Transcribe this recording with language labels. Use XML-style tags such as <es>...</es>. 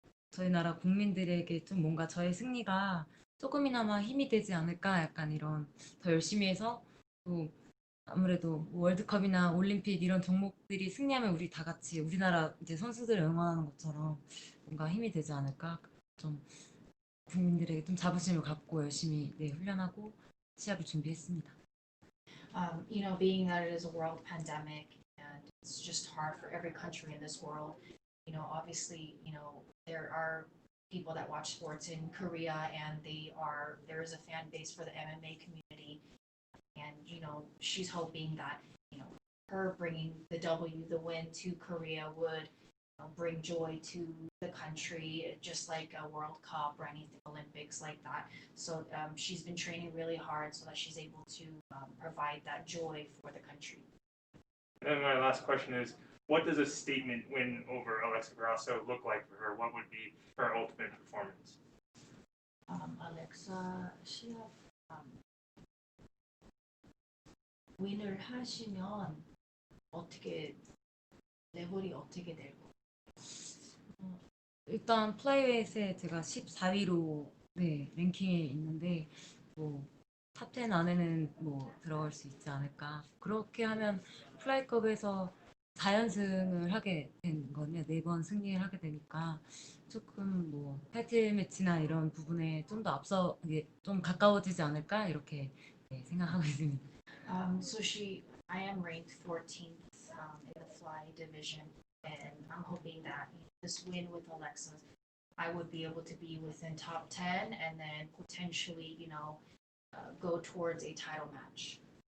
<ko>저희 나라 국민들에게 좀 뭔가 저의 승리가 조금이나마 힘이 되지 않을까, 약간 이런 더 열심히 해서 또 아무래도 월드컵이나 올림픽 이런 종목들이 승리하면 우리 다 같이 우리나라 이제 선수들을 응원하는 것처럼 뭔가 힘이 되지 않을까, 좀 국민들에게 좀 자부심을 갖고 열심히 훈련하고 시합을 준비했습니다.</ko> <en>Being that it is a world pandemic and it's just hard for every country in this world, obviously, there are people that watch sports in Korea and there is a fan base for the MMA community. And, she's hoping that, her bringing the win to Korea would bring joy to the country, just like a World Cup or anything, Olympics like that. So she's been training really hard so that she's able to provide that joy for the country. And my last question is, what does a statement win over Alexa Grasso look like for her? What would be her ultimate performance?</en> <ko>Alexa 시합 윈을 하시면 어떻게 레벨이 어떻게 될까요? 일단 플라이웨이트에 제가 14위로 랭킹에 있는데 뭐 탑 10 안에는 뭐 들어갈 수 있지 않을까. 그렇게 하면 플라이컵에서 4연승을 하게 된 거냐, 4번 승리를 하게 되니까 조금 뭐 타이틀 매치나 이런 부분에 좀 더 앞서 이게 좀 가까워지지 않을까, 이렇게 생각하고 있습니다.</ko> <en>So I am ranked 14th in the fly division, and I'm hoping that this win with Alexa, I would be able to be within top 10 and then potentially, go towards a title match.</en>